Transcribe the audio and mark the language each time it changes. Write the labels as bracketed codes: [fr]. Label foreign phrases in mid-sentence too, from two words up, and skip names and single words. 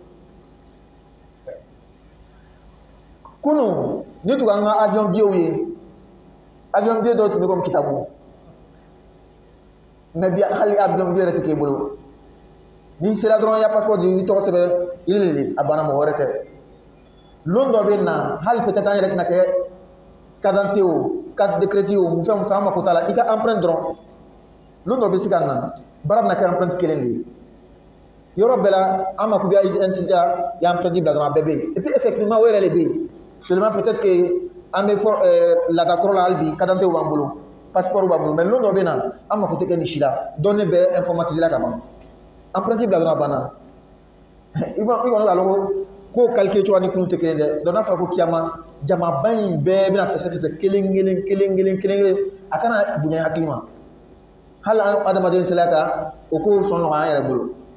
[bm] kunu ni tun an ka [fr] avion billet [bm] ye [fr] avion billet [bm] dɔw tun bɛ comme kitabu mais bi hali [fr] avion billet [bm] yɛrɛ tɛ k'e bolo n'i sera dɔrɔn i ya passeport di i tɔgɔ sɛbɛn [fr] il a [bm] banna mɔgɔ wɛrɛ tɛ lon dɔ bɛ na hali peut-être an yɛrɛ tɛna kɛ [fr] carte d'identité [bm] o [fr] carte de crédit [bm] o mun fɛn mun fɛn an mako t'a la i ka empreinte dɔrɔn lon dɔ bɛ se ka na baara bɛna kɛ empreinte kelen de ye yɔrɔ bɛɛ la an mako bɛ identité la i empreinte bila dɔrɔn a bɛɛ bɛ yen [fr] et puis effectivement [bm] o yɛrɛ de bɛ yen [fr] seulement peut-être que [bm] an bɛ laadakɔrɔ la hali bi [fr] carte d'identité [bm] b'an bolo passeport b'an bolo mais lon dɔ bɛ na an mako tɛ kɛ nin si la données bɛɛ informatisé la ka ban empreinte bila dɔrɔn a banna i kɔni k'a lɔn ko calcul cogoya ni kunu tɛ kelen dɛ donc n'a fɔra ko kiyama jamaba in bɛɛ bɛna fɛsɛfɛsɛ kelen a kana bonya hakili ma hali an adamaden sela ka o ko sɔn nɔgɔya an yɛrɛ bolo